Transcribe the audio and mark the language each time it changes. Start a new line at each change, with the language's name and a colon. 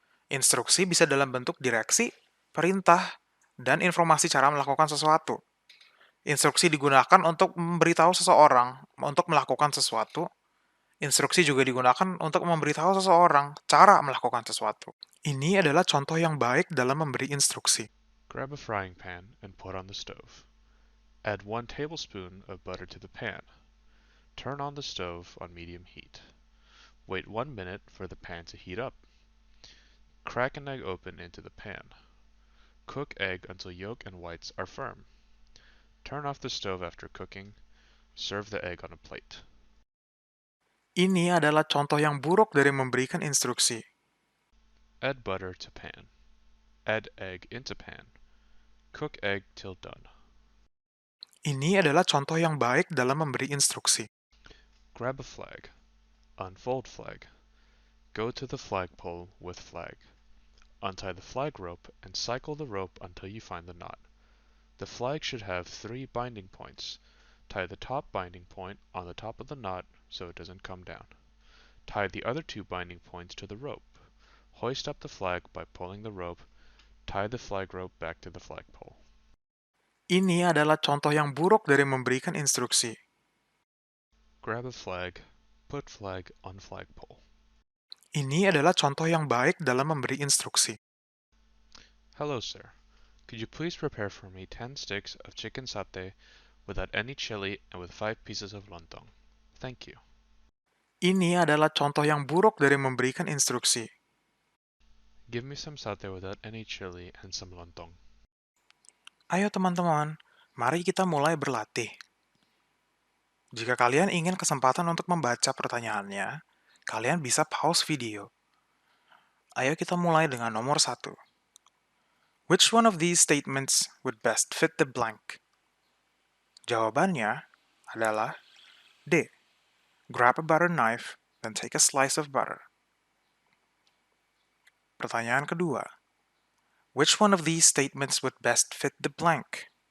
Indonesian: Instruksi bisa dalam bentuk direksi, perintah, dan informasi cara melakukan sesuatu. Instruksi digunakan untuk memberitahu seseorang untuk melakukan sesuatu. Instruksi juga digunakan untuk memberitahu seseorang cara melakukan sesuatu. Ini adalah contoh yang baik dalam memberi instruksi.
English: Grab a frying pan and put on the stove. Add 1 tablespoon of butter to the pan. Turn on the stove on medium heat. Wait 1 minute for the pan to heat up. Crack an egg open into the pan. Cook egg until yolk and whites are firm. Turn off the stove after cooking. Serve the egg on a plate.
Indonesian: Ini adalah contoh yang buruk dari memberikan instruksi.
English: Add butter to pan. Add egg into pan. Cook egg till done.
Indonesian: Ini adalah contoh yang baik dalam memberi instruksi.
English: Grab a flag. Unfold flag. Go to the flagpole with flag. Untie the flag rope and cycle the rope until you find the knot. The flag should have 3 binding points. Tie the top binding point on the top of the knot so it doesn't come down. Tie the other 2 binding points to the rope. Hoist up the flag by pulling the rope. Tie the flag rope back to the flagpole.
Indonesian: Ini adalah contoh yang buruk dari memberikan instruksi.
English: Grab a flag. Put flag on flagpole.
Indonesian: Ini adalah contoh yang baik dalam memberi instruksi.
English: Hello, sir. Could you please prepare for me 10 sticks of chicken satay without any chili and with 5 pieces of lontong? Thank you.
Indonesian: Ini adalah contoh yang buruk dari memberikan instruksi.
English: Give me some satay without any chili and some lontong.
Indonesian: Ayo teman-teman, mari kita mulai berlatih. Jika kalian ingin kesempatan untuk membaca pertanyaannya, kalian bisa pause video. Ayo kita mulai dengan nomor 1.
English: Which one of these statements would best fit the blank?
Indonesian: Jawabannya adalah D.
English: Grab a butter knife, then take a slice of butter.
Indonesian: Pertanyaan kedua.
English: Which one of these statements would best fit the blank?